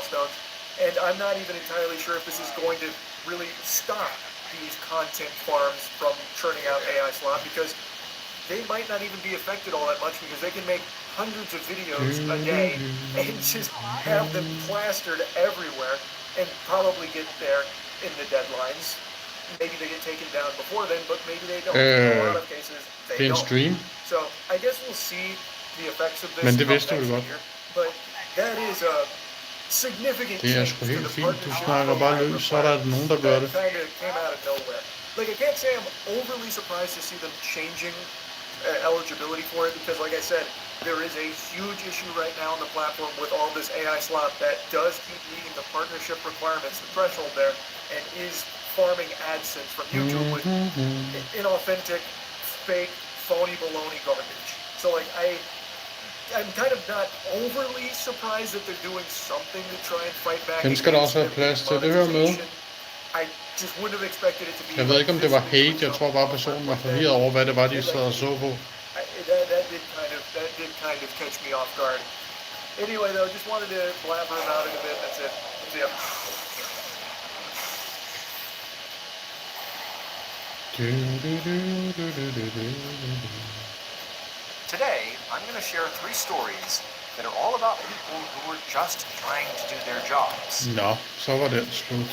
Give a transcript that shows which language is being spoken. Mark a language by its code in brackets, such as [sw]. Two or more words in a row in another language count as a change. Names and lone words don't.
[en] And I'm not even entirely sure if this is going to really stop these content farms from churning out AI slop, because they might not even be affected all that much, because they can make hundreds of videos a day and just have them plastered everywhere and probably get there in the deadlines. Maybe they get taken down before then, but maybe they don't. In a lot of cases, they don't. Stream. So I guess we'll see the effects of this [da] Men det [en] come [da] vidste du [en] next [da] godt. [en] year. But that is a significant [da] Det er [en] change [da] sgu [en] to [da] helt [en] the [da] fint. Du [en] partnership [da] snakker bare [en] program [da] løs, så er der nogen, der gør det. [en] that kind of came out of nowhere. Like, I can't say I'm overly surprised to see them changing eligibility for it, because like I said, there is a huge issue right now on the platform with all this AI slop that does keep meeting the partnership requirements, the threshold there, and is farming AdSense from YouTube with inauthentic, fake, phony baloney garbage. So like, I'm kind of not overly surprised that they're doing something to try and fight back. [da] Den skal der også være plads til, det hører med. [en] I just wouldn't have expected it to be. [da] Jeg ved ikke, om det var hate. Jeg tror bare, personen var forvirret over, hvad det var, de sad og så på. [en] That did kind of catch me off guard. Anyway, though, just wanted to blabber about it a bit. That's it. See ya. Today, I'm going to share 3 stories that are all about people who are just trying to do their jobs. [da] Nå, så var den slut.